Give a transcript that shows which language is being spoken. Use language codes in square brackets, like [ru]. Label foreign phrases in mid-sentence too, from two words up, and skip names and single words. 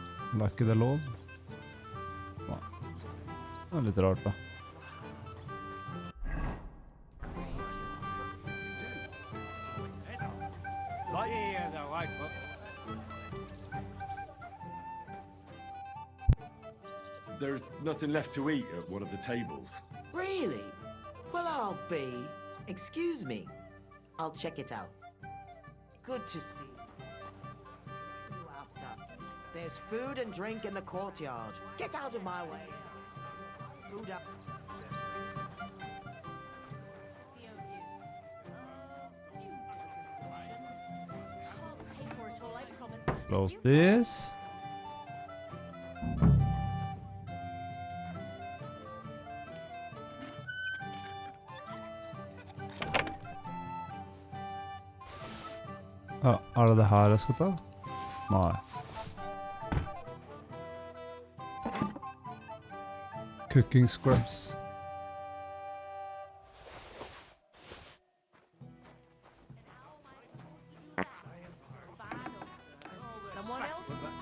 [no] Men er ikke det lov? Nei. Det er litt rart da. [en] There's nothing left to eat at one of the tables. Really? Well, I'll be. Excuse me. I'll check it out. Good to see you. After. There's food and drink in the courtyard. Get out of my way. Food up. Close this. [no] Ja, er det det her jeg skal ta? Nei. [en] Cooking scraps. Someone else?